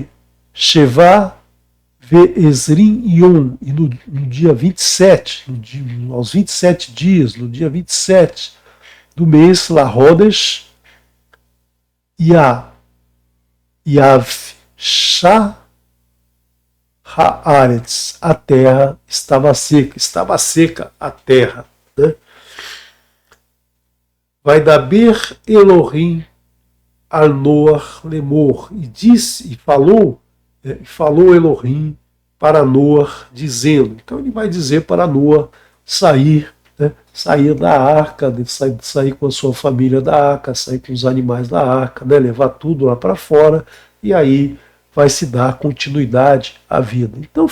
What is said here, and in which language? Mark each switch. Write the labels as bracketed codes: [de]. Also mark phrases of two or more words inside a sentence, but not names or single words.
[he] שבעה ועשרים יום, [pt] e no dia 27, aos 27 dias, no dia 27 do mês, [he] לחודש, יבשה הארץ, [pt] a terra estava seca a terra, né? [he] וידבר אלוהים אל נח לאמור, [pt] e disse, e falou Elohim para Noach, dizendo. Então ele vai dizer para Noach sair, né? Sair da arca, sair com a sua família da arca, sair com os animais da arca, né? Levar tudo lá para fora, e aí vai se dar continuidade à vida.